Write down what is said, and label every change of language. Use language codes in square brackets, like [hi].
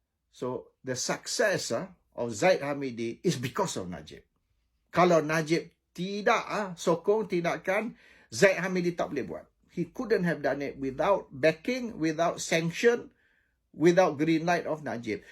[en] So, the success of Zaid Hamidi is because of Najib. [ms] Kalau Najib tidak sokong tindakan, Zaid Hamidi tak boleh buat. [en] He couldn't have done it without backing, without sanction, without green light of Najib.